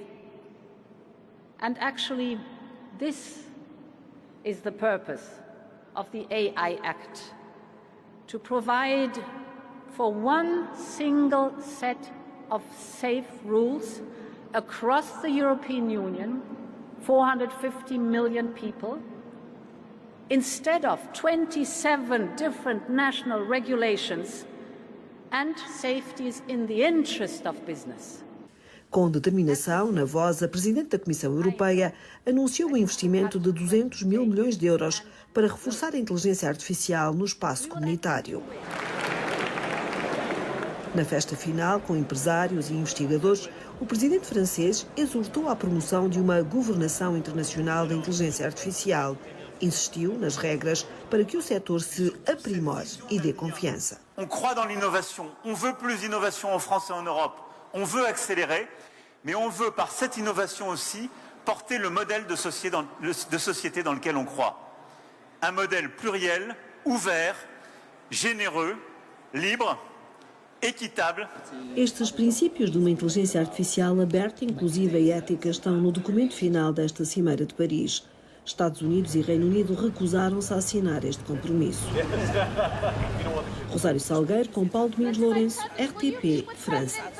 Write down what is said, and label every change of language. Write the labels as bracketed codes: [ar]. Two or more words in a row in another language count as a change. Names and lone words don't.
[en] And actually, this is the purpose of the AI Act, to provide for one single set of safe rules across the European Union, 450 million people, instead of 27 different national regulations, and safeties in the interest of business. [pt] Com determinação, na voz, a Presidente da Comissão Europeia anunciou um investimento de 200 mil milhões de euros para reforçar a inteligência artificial no espaço comunitário. Na festa final, com empresários e investigadores, o presidente francês exortou à promoção de uma governação internacional da inteligência artificial. Insistiu nas regras para que o setor se aprimore e dê confiança. [fr] On croit dans l'innovation, on veut plus d'innovation en France et en Europe, on veut accélérer, mais on veut par cette innovation aussi porter le modèle de société dans lequel on croit. Un modèle pluriel, ouvert, généreux, libre, équitable. [pt] Estes princípios de uma inteligência artificial aberta, inclusiva e ética estão no documento final desta Cimeira de Paris. Estados Unidos e Reino Unido recusaram-se a assinar este compromisso. Rosário Salgueiro com Paulo Domingos Lourenço, RTP, França.